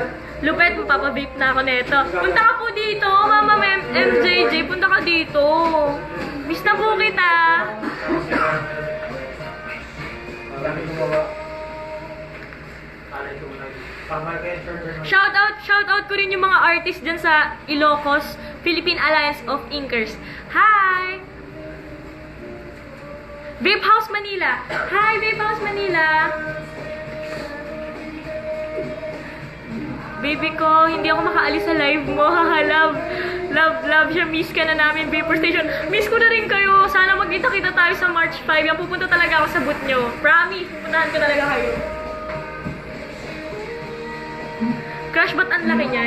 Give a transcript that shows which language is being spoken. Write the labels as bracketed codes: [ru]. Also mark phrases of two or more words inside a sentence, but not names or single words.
[tl] Lupet, mapapabip na ako neto. Punta ka po dito, Mama MJJ. Punta ka dito. Miss na po kita. [en] Shout out [tl] ko rin yung mga artist dyan sa Ilocos, Philippine Alliance of Inkers. Hi! Vape House Manila. Hi, Vape House Manila. Baby ko, hindi ako makaalis sa live mo. Love siya. Miss ka na namin, Vapor Station. Miss ko na rin kayo. Sana magkita-kita tayo sa March 5. Yan, pupunta talaga ako sa booth nyo. Promise, pupuntahan ko talaga kayo. Crush, ba't ang laki niyan?